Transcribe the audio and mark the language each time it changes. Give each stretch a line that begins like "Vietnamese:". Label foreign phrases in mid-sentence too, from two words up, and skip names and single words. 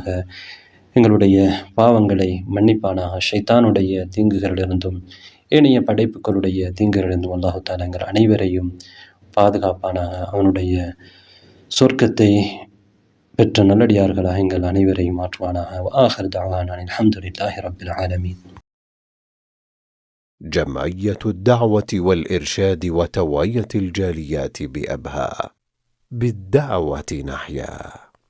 Tamil: எங்களுடைய பாவங்களை மன்னிப்பானாக. ஷைத்தானுடைய தீங்குகளிலிருந்தும் ஏனைய படைப்புகளுடைய தீங்கிலிருந்தும்
Arabic: الله تعالى
Tamil: எங்கள் அனைவரையும் பாதுகாப்பானாக. அவனுடைய சொர்க்கத்தை பெற்ற நல்லடியார்களாக எங்கள் அனைவரையும் மாற்றுவானாக.
Arabic: وآخر دعوانا الحمد لله رب العالمين. جمعية الدعوة والإرشاد وتوعية الجاليات بأبها، بالدعوة نحيا.